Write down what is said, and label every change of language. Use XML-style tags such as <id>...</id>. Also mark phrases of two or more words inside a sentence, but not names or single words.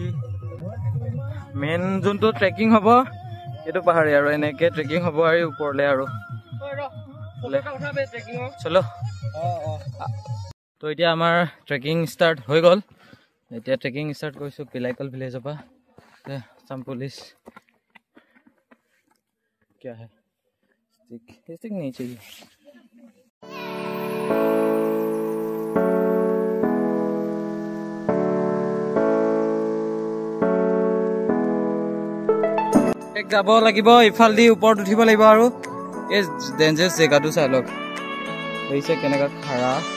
<as>মেইন যোনটো ট্ৰেকিং হ'ব সেইটো পাহাৰী আৰু এনেকৈ ট্ৰেকিং হ'ব আৰু ওপৰলৈ আৰু চলো। তো এতিয়া আমাৰ</as> <en>trekking start</en> <as>হৈ গ'ল। এতিয়া</as> <en>trekking start</en> <as>কৰিছোঁ পিলাইকল ভিলেজৰ পৰা।</as> <hi>আসাম পুলিচ क्या है स्टिक नहीं चाहिए।</hi> <as>যাব লাগিব, ইফালদি ওপৰত উঠিব লাগিব আৰু এই ডেঞ্জাৰাছ জেগাটো চাই লওক হৈছে কেনেকুৱা খাৰা।</as>